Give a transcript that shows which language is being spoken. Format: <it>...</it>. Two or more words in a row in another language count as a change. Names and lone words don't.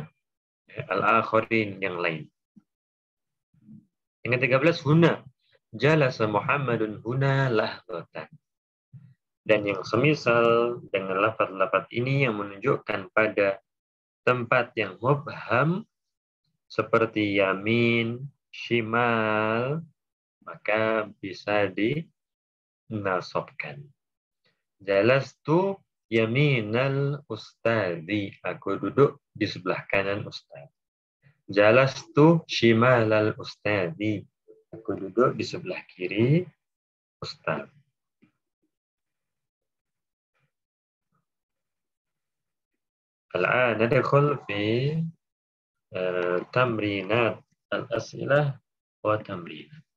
<id>Al-akhirin yang lain. Yang ke-13 huna.</id> <ar>جلس محمد هنا لحظة.</ar> <id>Dan yang semisal dengan lafaz-lafaz ini yang menunjukkan pada tempat yang mubham seperti yamin, shimal, maka bisa dinasabkan.</id> <ar>جلست يمين الأستاذ.</ar> <id>Aku duduk di sebelah kanan ustaz.</id> <ar>جلست شمال الأستاذ.</ar> <id>Aku duduk di sebelah kiri ustaz.</id> <ar>الآن ندخل في تمرينات الأسئلة وتمرين.</ar>